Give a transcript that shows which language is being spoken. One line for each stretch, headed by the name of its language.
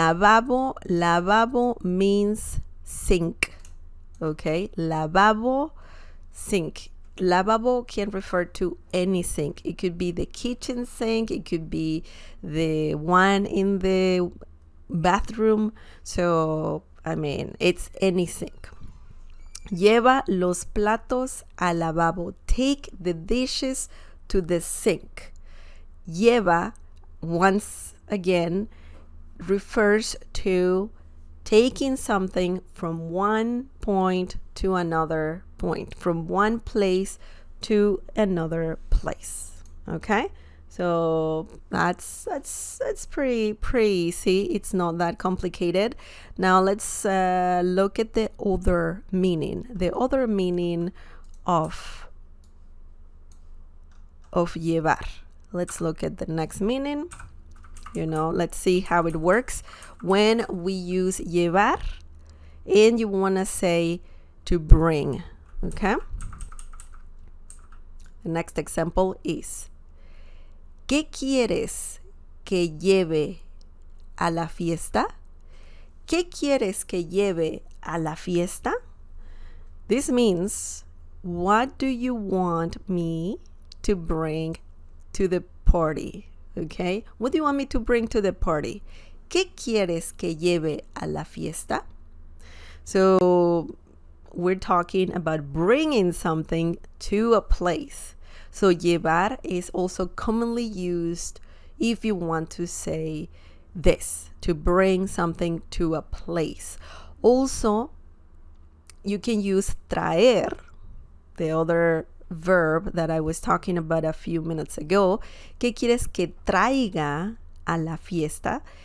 English: Lavabo means sink. Okay, lavabo, sink. Lavabo can refer to any sink. It could be the kitchen sink. It could be the one in the bathroom. So, it's any sink.
Spanish: Lleva los platos al lavabo.
English: Take the dishes to the sink. Lleva, once again, refers to taking something from one point to another point, from one place to another place. Okay, so that's pretty easy. It's not that complicated. Now let's look at the other meaning. The other meaning of llevar. Let's look at the next meaning. Let's see how it works when we use llevar and you want to say to bring. Okay, the next example is
Spanish: ¿qué quieres que lleve a la fiesta? ¿Qué quieres que lleve a la fiesta?
English: This means, what do you want me to bring to the party? Okay, what do you want me to bring to the party?
Spanish: ¿Qué quieres que lleve a la fiesta?
English: So we're talking about bringing something to a place. So llevar is also commonly used if you want to say this, to bring something to a place. Also, you can use traer, the other verb that I was talking about a few minutes ago.
Spanish: ¿Qué quieres que traiga a la fiesta?